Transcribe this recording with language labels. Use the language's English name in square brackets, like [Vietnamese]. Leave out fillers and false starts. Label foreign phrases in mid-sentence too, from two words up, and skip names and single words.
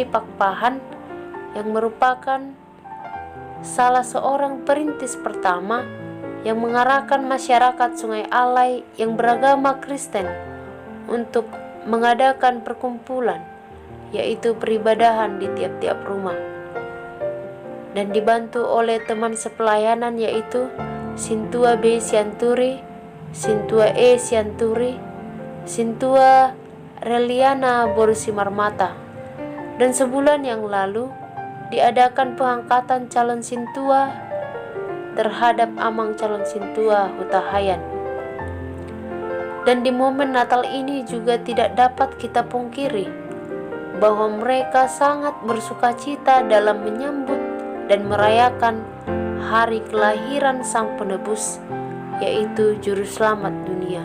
[Indonesian] Pakpahan yang merupakan salah seorang perintis pertama yang mengarahkan masyarakat Sungai Alai yang beragama Kristen untuk mengadakan perkumpulan, yaitu peribadahan di tiap-tiap rumah, dan dibantu oleh teman sepelayanan yaitu Sintua B. Sianturi, Sintua E. Sianturi, Sintua Reliana Borusimarmata. Dan sebulan yang lalu diadakan pengangkatan calon Sintua terhadap Amang calon Sintua Hutahayan. Dan di momen Natal ini juga tidak dapat kita pungkiri bahwa mereka sangat bersukacita dalam menyambut dan merayakan hari kelahiran Sang Penebus, yaitu Juru Selamat dunia.